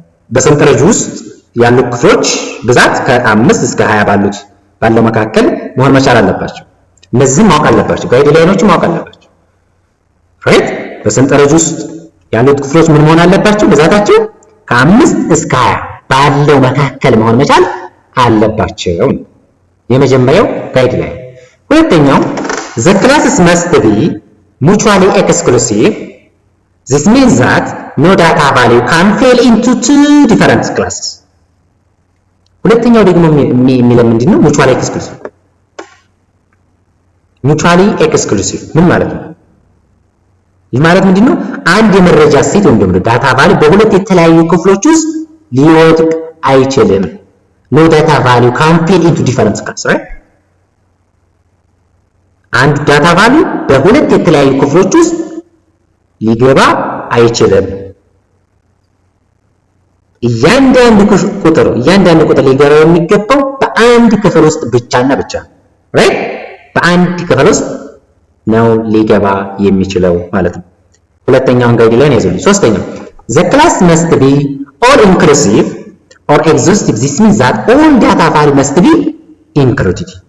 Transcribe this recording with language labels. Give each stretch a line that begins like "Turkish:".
Amharic: በሰንጠረዥ ውስጥ ያሉ ክፍሎች ብዛት ከ5 እስከ 20 ባለው መካከል መሆን መቻል አለባቸው። እነዚህም ማወቅ አለባቸው። ጋይድላይኖቹ ማወቅ አለባቸው። ራይት በሰንጠረዥ ውስጥ ያሉት ክፍሎች ምን መሆን አለባቸው? ብዛታቸው ከ5 እስከ 20 ባለው መካከል መሆን መቻል አለባቸው። የመጀመሪያው ጋይድላይን። ሁለተኛው
English: the classes must be mutually exclusive. This means that no data value can fall into two different classes.
Amharic: ሁለተኛው ደግሞ የሚለው ምንድነው? mutually exclusive. mutually exclusive ምን ማለት ነው? ይህ ማለት ምንድነው? አንድ የመረጃ ሴት ወይም ደግሞ ዳታ ቫልዩ በሁለት የተለያዩ ክፍሎች ውስጥ ሊወድቅ አይችልም።
English: no data value can fall into different classes, right?
Amharic: አንድ ዳታ ቫልዩ በሁለት የተለያዩ ክፍሎች ውስጥ ሊገባ አይችልም። እያንዳንዱ ቁጥር ሊገባ የሚገባው በአንድ ክፍል ውስጥ ብቻና ብቻ right? በአንድ ክፍል ውስጥ ነው ሊገባ የሚችለው ማለት ነው። ሁለተኛውን ጋይድላይን ያዙልኝ። ሶስተኛው
English: the class must be all inclusive or exhaustive. This means that all data value must be included.